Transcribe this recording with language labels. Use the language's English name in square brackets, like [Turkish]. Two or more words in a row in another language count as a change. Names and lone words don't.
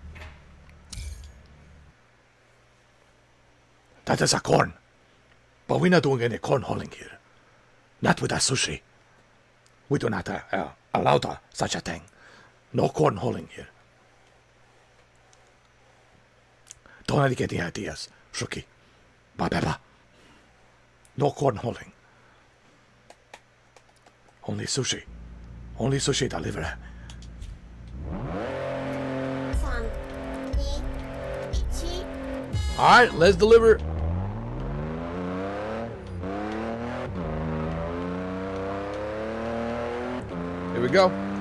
[English] That is a corn. But we're not doing any cornholing here. Not with our sushi. We do not allow such a thing. No cornholing here. Don't get any ideas, Shuki. Ba. No cornholing. Only sushi. Only sushi delivery. 3、2、1。 Alright, let's deliver. Here we go.